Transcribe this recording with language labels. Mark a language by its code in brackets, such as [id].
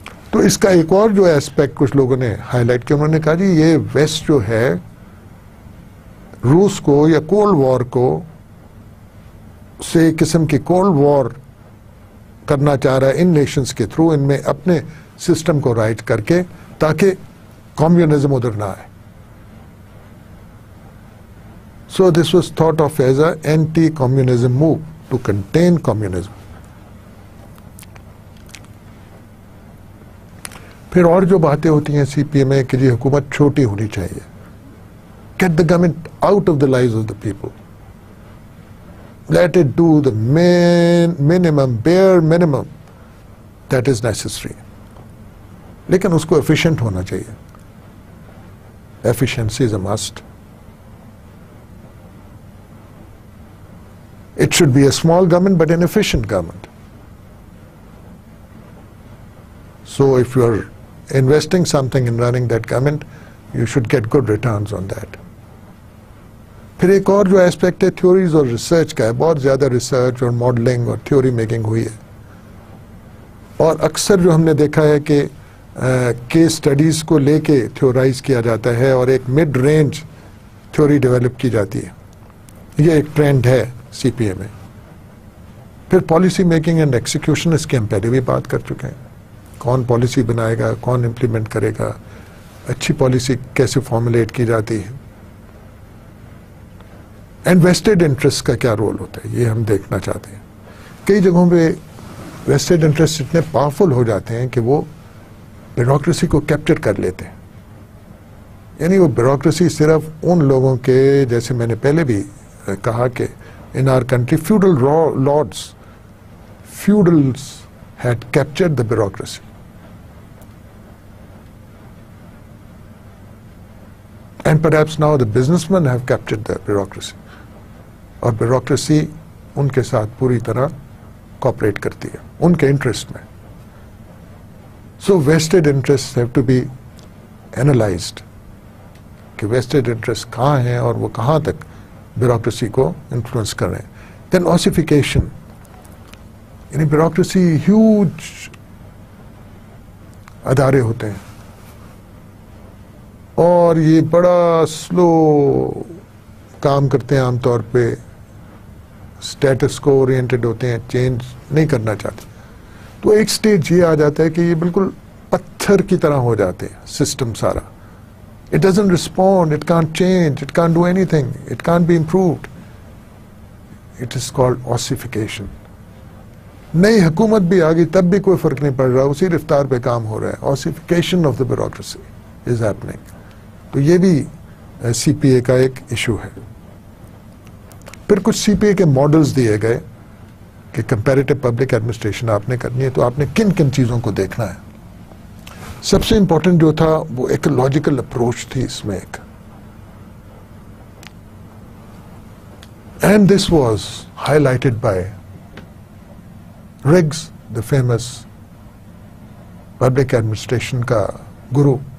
[ur] تو اس کا ایک اور جو ایسپیکٹ کچھ لوگوں نے ہائی لائٹ کیا, انہوں نے کہا جی یہ ویسٹ جو ہے روس کو یا کولڈ وار کو سے قسم کی کولڈ وار کرنا چاہ رہا ہے ان نیشنز کے تھرو, ان میں اپنے سسٹم کو رائٹ کر کے, تاکہ کمیونزم ادھر نہ آئے. [en] So this was thought of as a anti communism move to contain communism. [ur] پھر اور جو باتیں ہوتی ہیں سی پی اے میں کہ جی حکومت چھوٹی ہونی چاہیے, [en] get the government out of the lives of the people, let it do the minimum, bare minimum that is necessary. [ur] لیکن اس کو efficient ہونا چاہیے. [en] Efficiency is a must. It should be a small government but an efficient government. So if you are investing something in running that government, you should get good returns on that. [ur] پھر ایک اور جو aspect ہے theories اور research کا ہے. بہت زیادہ ریسرچ اور ماڈلنگ اور تھیوری میکنگ ہوئی ہے, اور اکثر جو ہم نے دیکھا ہے کہ کیس اسٹڈیز کو لے کے تھیورائز کیا جاتا ہے اور ایک مڈ رینج تھیوری ڈیولپ کی جاتی ہے. یہ ایک ٹرینڈ ہے سی پی اے میں. پھر پالیسی میکنگ اینڈ ایکسیکیوشن, اس کی ہم پہلے بھی بات کر چکے ہیں. کون پالیسی بنائے گا, کون امپلیمنٹ کرے گا, اچھی پالیسی کیسے فارمولیٹ کی جاتی ہے, اینڈ ویسٹڈ انٹرسٹ کا کیا رول ہوتا ہے, یہ ہم دیکھنا چاہتے ہیں. کئی جگہوں پہ ویسٹڈ انٹرسٹ اتنے پاورفل ہو جاتے ہیں کہ وہ بیوروکریسی کو کیپچر کر لیتے ہیں. یعنی وہ بیوروکریسی صرف ان لوگوں کے, جیسے میں نے پہلے بھی کہا کہ [en] in our country feudal lords, feudals had captured the bureaucracy. And perhaps now the businessmen have captured the bureaucracy. [ur] اور بیوروکریسی ان کے ساتھ پوری طرح کوآپریٹ کرتی ہے ان کے انٹرسٹ میں. [en] So vested interests have to be analyzed [ur] کہ vested interests کہاں ہیں اور وہ کہاں تک بیوروکریسی کو انفلوئنس کر رہے ہیں. دین اوسیفیکیشن, یعنی بیوروکریسی ہیوج ادارے ہوتے ہیں اور یہ بڑا سلو کام کرتے ہیں, عام طور پہ اسٹیٹس کو اورینٹڈ ہوتے ہیں, چینج نہیں کرنا چاہتے. تو ایک سٹیج یہ آ جاتا ہے کہ یہ بالکل پتھر کی طرح ہو جاتے ہیں سسٹم سارا. [en] It doesn't respond, it can't change, it can't do anything, it can't be improved. It is called ossification. [ur] نئی حکومت بھی آ گئی تب بھی کوئی فرق نہیں پڑ رہا, اسی رفتار پہ کام ہو رہا ہے. [en] Ossification of the bureaucracy is happening. [ur] تو یہ بھی سی پی اے کا ایک ایشو ہے. پھر کچھ سی پی اے کے ماڈلز دیے گئے کہ کمپیریٹو پبلک ایڈمنسٹریشن آپ نے کرنی ہے تو آپ نے کن کن چیزوں کو دیکھنا ہے. سب سے امپورٹنٹ جو تھا وہ ایکولوجیکل اپروچ تھی اس میں ایک, [en] and this was highlighted by Riggs, [ur] the famous public administration کا گرو.